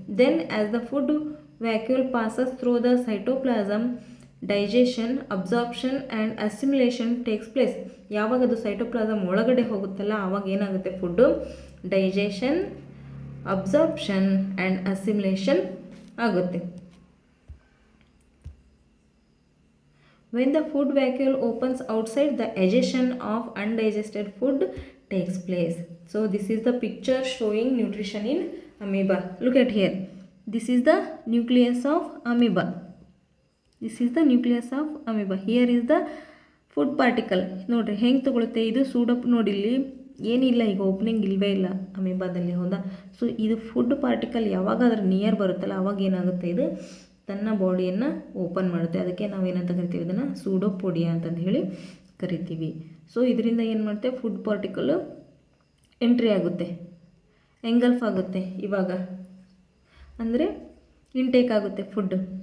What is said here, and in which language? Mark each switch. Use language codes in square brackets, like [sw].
[en] Then as the food vacuole passes through the cytoplasm, digestion, absorption and assimilation takes place. [kn] ಯಾವಾಗ ಅದು cytoplasm ಒಳಗಡೆ ಹೋಗುತ್ತಲ್ಲ ಆವಾಗ ಏನಾಗುತ್ತೆ, food [en] digestion, absorption and assimilation [kn] ಆಗುತ್ತೆ. [en] When the food vacuole opens outside, the egestion of undigested food takes place. So this is the picture showing nutrition in amoeba. Look at here. This is the nucleus of amoeba. This is the nucleus of amoeba. Here is the food particle. [kn] ನೋಡ್ರಿ ಹೆಂಗೆ ತಗೊಳುತ್ತೆ ಇದು ಸೂಡಪ್. ನೋಡಿ ಇಲ್ಲಿ ಏನಿಲ್ಲ, ಈಗ opening ಇಲ್ಲವೇ ಇಲ್ಲ ಅಮೀಬಾದಲ್ಲಿ, ಹೌದಾ. ಸೊ ಇದು ಫುಡ್ ಪಾರ್ಟಿಕಲ್ ಯಾವಾಗ ಅದ್ರ ನಿಯರ್ ಬರುತ್ತಲ್ಲ ಆವಾಗ ಏನಾಗುತ್ತೆ, ಇದು ತನ್ನ ಬಾಡಿಯನ್ನು ಓಪನ್ ಮಾಡುತ್ತೆ. ಅದಕ್ಕೆ ನಾವೇನಂತ ಕರಿತೀವಿ, ಇದನ್ನು ಸೂಡೋಪೋಡಿಯಾ ಅಂತಂದು ಹೇಳಿ ಕರಿತೀವಿ. ಸೊ ಇದರಿಂದ ಏನು ಮಾಡುತ್ತೆ, ಫುಡ್ ಪಾರ್ಟಿಕಲು ಎಂಟ್ರಿ ಆಗುತ್ತೆ, ಎಂಗಲ್ಫ್ ಆಗುತ್ತೆ, ಇವಾಗ ಅಂದರೆ ಇಂಟೇಕ್ ಆಗುತ್ತೆ ಫುಡ್.